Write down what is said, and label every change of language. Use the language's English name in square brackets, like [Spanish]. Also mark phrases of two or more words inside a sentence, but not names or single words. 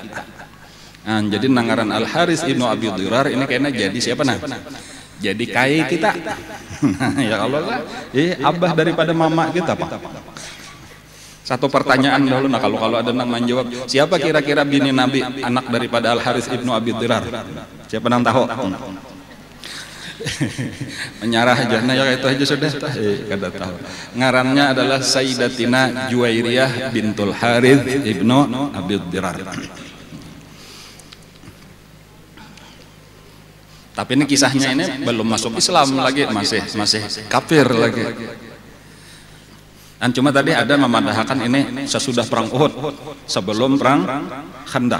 [Banjar] Nah, jadi nangaran Al-Harits ibnu Abi Dirar ini kayaknya jadi siapa nah? Jadi kai kita. [Arabic] يا الله [Banjar] lah, abah daripada mama kita Pak. [Indonesian] Satu pertanyaan dulu, nah kalau ada yang menjawab, siapa kira-kira bini Nabi anak daripada Al-Harits ibnu Abi Dirar? Siapa yang tahu? [Banjar] Menyarah aja, nah ya itu aja sudah. Kada tahu. Ngarannya adalah Sayyidatina Juwairiyah bintul Harits ibnu Abi Dirar. [Indonesian] Tapi ini kisahnya ini belum masuk Islam lagi, masih kafir lagi. [Banjar] Dan cuma tadi ada memadahkan ini sesudah perang Uhud, sebelum perang Khandaq.